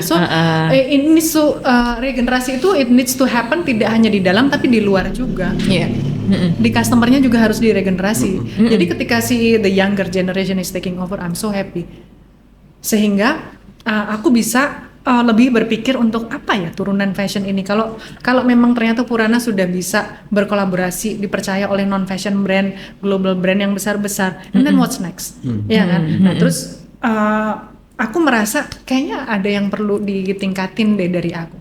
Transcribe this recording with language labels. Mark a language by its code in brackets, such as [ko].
[id] So, ini regenerasi itu [en] it needs to happen [id] tidak hanya di dalam tapi di luar juga. Di customernya juga harus diregenerasi. Jadi ketika [en] the younger generation is taking over, I'm so happy. [id] Sehingga aku bisa lebih berpikir untuk apa ya turunan fashion ini. Kalau memang ternyata Purana sudah bisa berkolaborasi, dipercaya oleh non fashion brand, global brand yang besar-besar, [en] and then what's next? [id] Ya kan. Nah terus aku merasa kayaknya ada yang perlu ditingkatin deh dari aku.